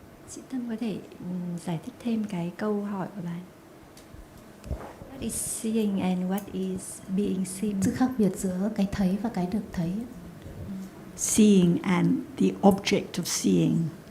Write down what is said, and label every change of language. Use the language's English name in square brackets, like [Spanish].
[Vietnamese] Chị Tâm có thể giải thích thêm cái câu hỏi của bạn. [English] What is seeing and what is being seen? [Vietnamese] Sự khác biệt giữa cái thấy và cái được thấy. [English] Seeing and the object of seeing.